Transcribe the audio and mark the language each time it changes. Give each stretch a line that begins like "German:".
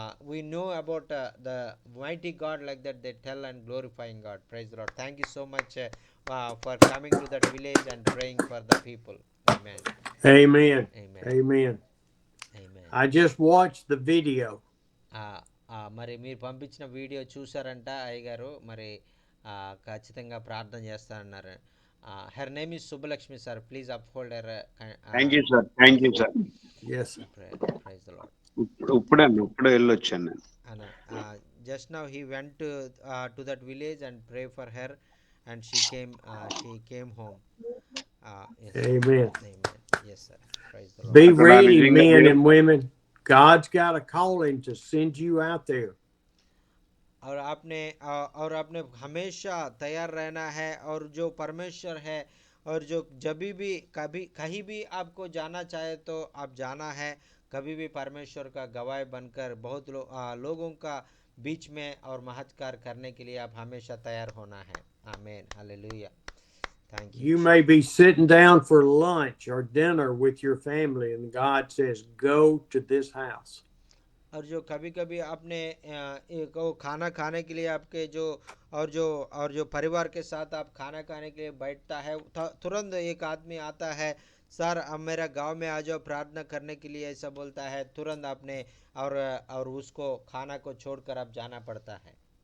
English: We know about the mighty God like that, they tell and glorifying God. Praise the Lord. Thank you so much for coming to that village and praying for the people. Amen. Amen. Amen. Amen. Amen. I just watched the video.
Telugu: మరి మీరు పంపించిన video చూసారంట అయ్యగారు. మరి ఖచ్చితంగా ప్రార్థన చేస్తానన్నారు.
English: Her name is Subbalakshmi sir. Please uphold her. Thank you sir, thank you sir. Yes, sir. Praise the lord.
Telugu: ఇప్పుడే వెళ్ళొచ్చాను నేను.
English: Just now he went to that village and pray for her, and she came home. Yes, Amen. amen. Yes sir. Praise the Lord. Be
Telugu: అక్కడ
English: ready,
Telugu: నిజంగా
English: men and women. God's got a calling to send you out there.
Hindi: और आपने हमेशा तैयार रहना है, और जो परमेश्वर है, और जो जब भी कभी कहीं भी आपको जाना चाहे तो आप जाना है। कभी भी परमेश्वर का गवाह बनकर बहुत लोगों का बीच में और महत्कार करने के लिए आप हमेशा तैयार होना है। आमीन, hallelujah,
English: Thank you.
Hindi: You may be sitting down for lunch or dinner with your family, and God says, "Go to this house." और जो कभी कभी आपने एक वो खाना खाने के लिए आपके जो परिवार के साथ आप खाना खाने के लिए बैठता है, तुरंत एक आदमी आता है, सर अब मेरा गांव में आ जाओ प्रार्थना करने के लिए, ऐसा बोलता है। तुरंत आपने और उसको खाना को छोड़कर आप जाना पड़ता है।